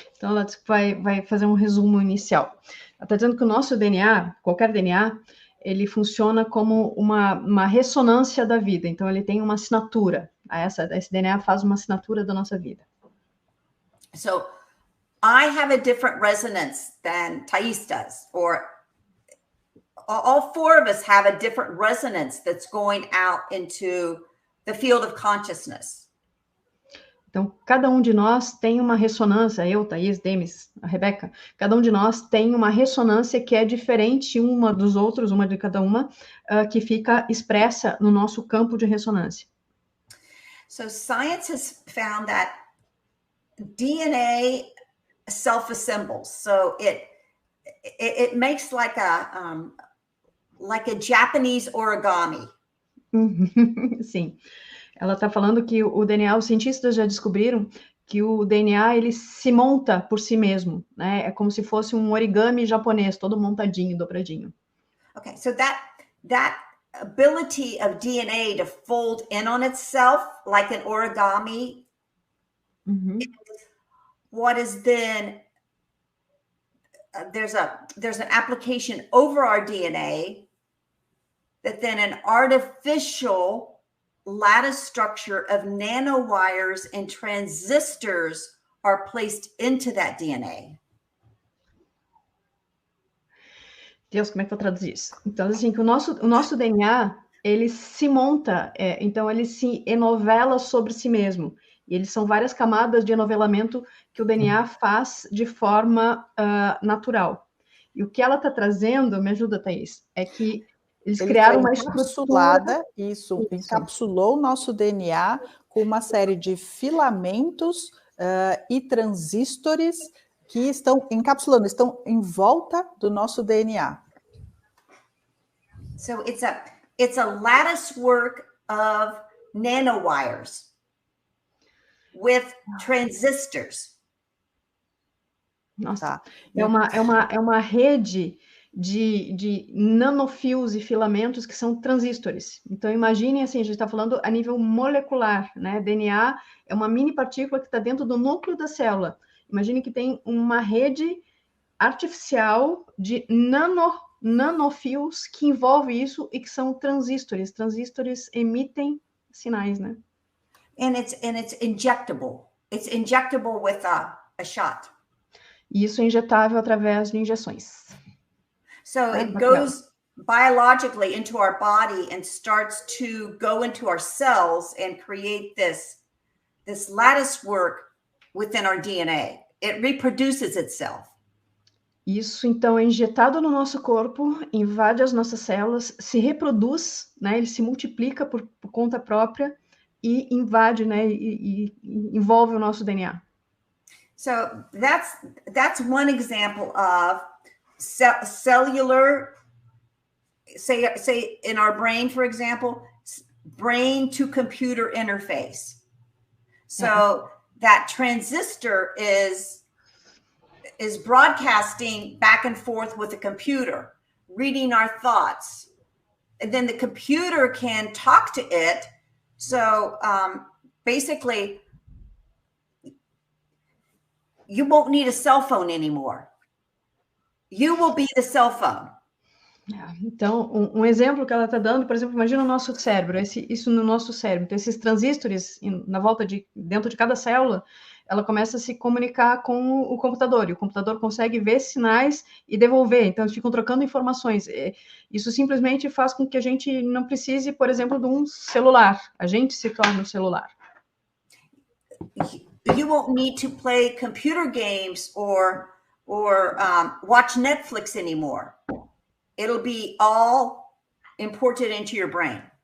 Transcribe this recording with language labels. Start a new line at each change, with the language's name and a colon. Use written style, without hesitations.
Portuguese: Então ela diz que vai fazer um resumo inicial. Ela está dizendo que o nosso DNA, qualquer DNA, ele funciona como uma ressonância da vida. Então ele tem uma assinatura. Esse DNA faz uma assinatura da nossa vida. So
English: I have a different resonance than Thais does, or all four of us have a different resonance that's going out into the field of consciousness.
Portuguese: Então, cada um de nós tem uma ressonância, eu, Thais, Demis, a Rebeca, cada um de nós tem uma ressonância que é diferente uma dos outros, uma de cada uma, que fica expressa no nosso campo de ressonância.
English: So science has found that DNA self-assembles. So it makes like a Japanese origami. Sim.
Portuguese: Ela está falando que o DNA, os cientistas já descobriram que o DNA, ele se monta por si mesmo, né? É como se fosse um origami japonês, todo montadinho, dobradinho.
English: Okay, so that ability of DNA to fold in on itself like an origami, is what is then, there's an application over our DNA that then an artificial lattice structure of nanowires and transistors are placed into that DNA.
Portuguese: Deus, como é que eu traduzo isso? Então, assim, que o nosso DNA, ele se monta, então ele se enovela sobre si mesmo. E eles são várias camadas de enovelamento que o DNA faz de forma natural. E o que ela está trazendo, me ajuda, Thais, é que eles criaram uma estrutura... Isso, encapsulou o nosso DNA com uma série de filamentos e transistores que estão encapsulando, estão em volta do nosso DNA.
English: So it's a lattice work of nanowires with transistors.
Portuguese: Nossa, é uma rede de nanofios e filamentos que são transistores. Então, imaginem assim, a gente está falando a nível molecular, né? DNA é uma mini partícula que está dentro do núcleo da célula. Imagine que tem uma rede artificial de nanofios que envolve isso e que são transistores. Transistores emitem sinais, né?
English: And it's injectable. It's injectable with a shot.
Portuguese: E isso é injetável através de injeções.
English: So it goes biologically into our body and starts to go into our cells and create this lattice work within our DNA. It reproduces itself.
Portuguese: Isso, então, é injetado no nosso corpo, invade as nossas células, se reproduz, né? Ele se multiplica por conta própria e invade, né? E envolve o nosso DNA.
English: So that's one example of cellular, say in our brain, for example, brain to computer interface. So that transistor is broadcasting back and forth with the computer, reading our thoughts. And then the computer can talk to it. So basically, you won't need a cell phone anymore. You will be the cell phone.
Portuguese: Então, um exemplo que ela está dando, por exemplo, imagina o nosso cérebro, isso no nosso cérebro. Então, esses transistores dentro de cada célula, ela começa a se comunicar com o computador, e o computador consegue ver sinais e devolver. Então, eles ficam trocando informações. Isso simplesmente faz com que a gente não precise, por exemplo, de um celular. A gente se torna um celular.
English: You won't need to play computer games or watch Netflix anymore. It'll be all imported into your brain.